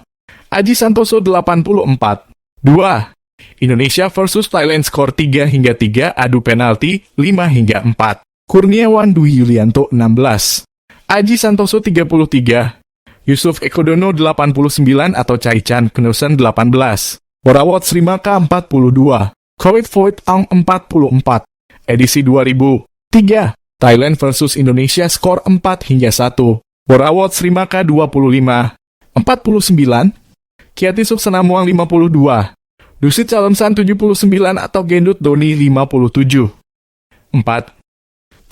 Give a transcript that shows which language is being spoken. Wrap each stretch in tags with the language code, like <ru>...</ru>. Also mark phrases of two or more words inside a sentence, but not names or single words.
<id>Aji Santoso 84. 2. Indonesia versus Thailand skor 3-3, adu penalti 5-4. Kurniawan Dwi Yulianto 16. Aji Santoso 33. Yusuf Ekodono 89 atau Chai Chan Knudsen 18. Borawot Srimaka 42. Kowit Voit Ang 44. Edisi 2000. 3. Thailand versus Indonesia skor 4-1. Borawot Srimaka 25. 49. Kiati Suksenamuang 52. Dusit Calemsan 79 atau Gendut Doni 57. 4.</id>